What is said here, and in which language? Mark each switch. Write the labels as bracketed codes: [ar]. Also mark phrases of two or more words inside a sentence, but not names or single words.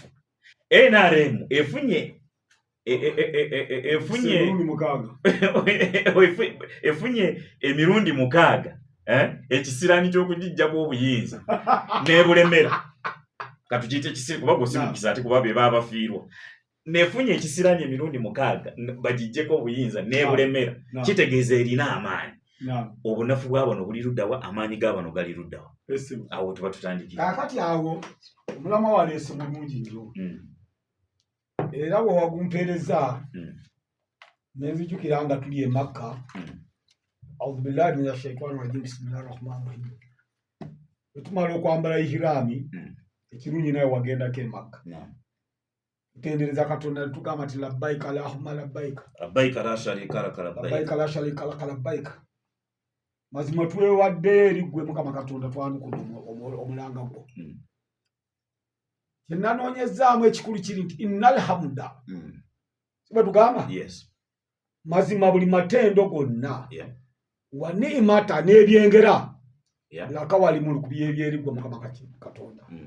[lg] NRM efunye emirundi 6 ekisirani ky'okugijja kw'obuyinza n'ebulemera katugiyite ekisiri kuba gwosi mukisa ate kuba be baba bafiirwa nefunye ekisirani emirundi 6 bagijjeko obuyinza n'ebulemera kitegeeza erina amaanyi. Obunafu bw'abano buli luddawa amaanyi g'abano gali luddawa awo tuba tutandikira kakati awo omulama waleese mulungi nnyo era bwe wagumpeereza nenzijukira nga tuli e Makka. [ar] أعوذ بالله من الشيطان الرجيم. بسم الله الرحمن الرحيم. [lg] Tumala okwambala ihirami ekirungi naye wagendako e Makka. Tutendereza Katonda tugamba nti [ar] لبيك اللهم لبيك لبيك لا شريك لك لبيك لا شريك لك لبيك. [lg] Mazima twewadde eri ggwe Mukama Katonda twanukula omulanga gwo. Kyenanoonyezaamu ekikulu kiri nti [ar] إن الحمد. [lg] Siba tugamba? Yes. Mazima buli matendo gonna [ar] والنعمة [lg] n'ebyengera laka wali mu lukubi ebyeri ggwe Mukama Katonda.